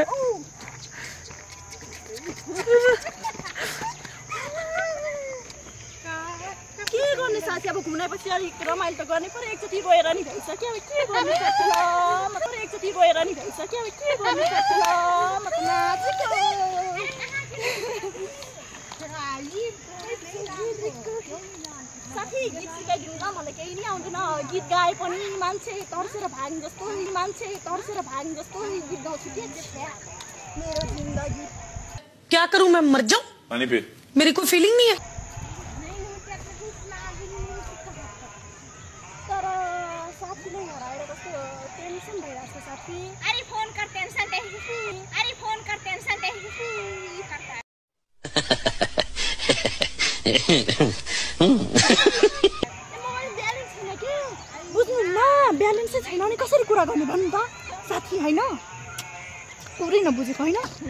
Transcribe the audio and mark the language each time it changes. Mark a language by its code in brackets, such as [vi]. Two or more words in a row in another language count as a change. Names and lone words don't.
[ne] के गर्ने साथी अब घुम्नेपछि अलिक रमाइलो त गर्नै पर्यो एकचोटि रोएर नि भइसक्यो अब के गर्नु पर्छ ल म त एकचोटि रोएर नि भइसक्यो अब के गर्नु पर्छ ल म त नाचेको साथी गीत सिकाइदिनु न मलाई केही नि आउँदैन गीत गाए पनि मान्छे तर्सेर भाग्ने जस्तो गीत गाउँछु के मेरो जिन्दगी [hi] क्या करूं मैं मर जाऊं पानी पी मेरी कोई फीलिंग नहीं है [ne] तर साथीले हराएर कस्तो टेन्सन भइरहेको छ साथी [hi] अरे फोन कर टेंशन करता है [ne] बुझ्नुहुन्न ब्यालेन्सै छैन भने कसरी कुरा गर्ने भन्नु त साथी होइन पुरै नबुझेको होइन